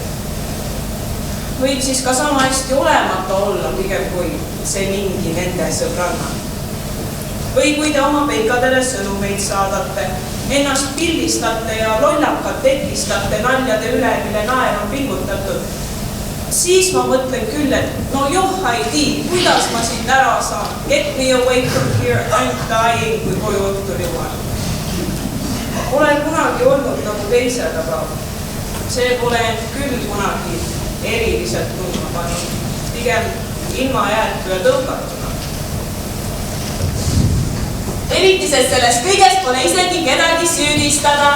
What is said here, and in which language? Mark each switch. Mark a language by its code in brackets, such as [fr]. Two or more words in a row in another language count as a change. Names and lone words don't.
[et] Võib siis ka sama hästi olemata olla, pigem kui see mingi nende sõbranna. Või kui te oma peikadele sõnumeid saadate, ennast pildistate ja lollakat tekistate naljade üle, mille naer on pilgutatud, siis ma mõtlen küll, et no joh, Heidi, kuidas ma siit ära saan? [en] Get me away from here, I'm dying, [et] kui koju õhtul jõuan. Olen kunagi olnud nagu teised, aga see pole end küll kunagi eriliselt tundma pannud. Pigem ilma jäetu ja tõukatuna. Eriti, sest sellest kõigest pole isegi kedagi süüdistada.